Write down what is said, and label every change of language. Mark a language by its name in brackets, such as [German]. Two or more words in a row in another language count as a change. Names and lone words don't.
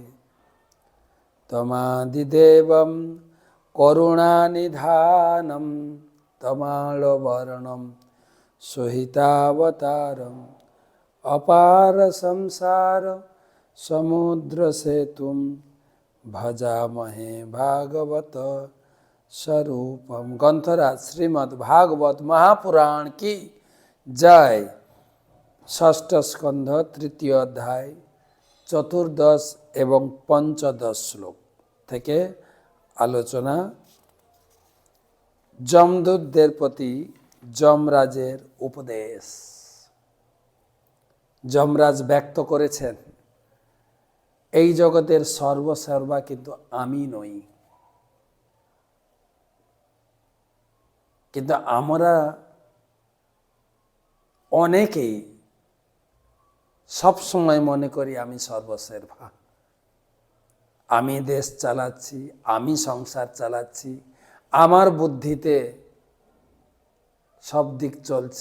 [Sanskrit] तमादिदेवं करुणानिधानं तमालवर्णं सुहितावतारम् अपार संसार समुद्र सेतुं भजामहे भागवत स्वरूपम। [Hindi] ग्रंथराज श्रीमद् भागवत महापुराण की जय। [Bangla] ষষ্ঠ স্কন্ধ তৃতীয় অধ্যায় চতুর্দশ এবং পঞ্চদশ শ্লোক থেকে আলোচনা। যমদূতদের প্রতি যমরাজের উপদেশ। যমরাজ ব্যক্ত করেছেন, এই জগতের সর্বসর্বা কিন্তু আমি নই, কিন্তু আমরা অনেকেই সব সময় মনে করি আমি সর্বসর্বা, আমি দেশ চালাচ্ছি, আমি সংসার চালাচ্ছি, আমার বুদ্ধিতে সব দিক চলছে।